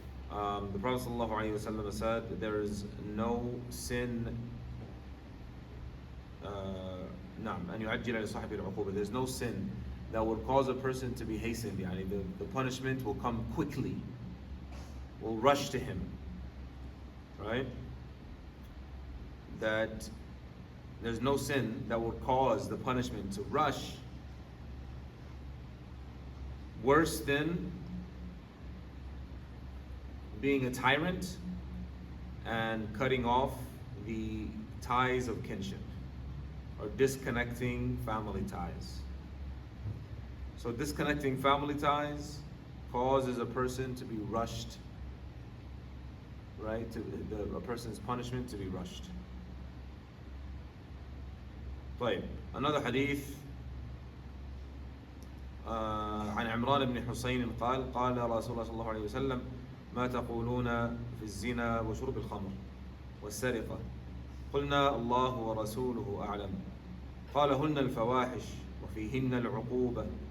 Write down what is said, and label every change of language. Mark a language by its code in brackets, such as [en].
[en] The Prophet [ar] صلى الله عليه وسلم [en] said there is no sin [ar] أن يعجل لصاحبه العقوبة. [en] There's no sin that would cause a person to be hastened. The punishment will come quickly, will rush to him, right? That there's no sin that would cause the punishment to rush worse than being a tyrant and cutting off the ties of kinship, or disconnecting family ties. So disconnecting family ties causes a person to be rushed, right? A person's punishment to be rushed. [ar] طيب, [en] another hadith [ar] عن عمران بن حسين قال قال رسول الله صلى الله عليه وسلم ما تقولون في الزنا وشرب الخمر والسرقة قلنا الله ورسوله أعلم قال هن الفواحش وفيهن العقوبة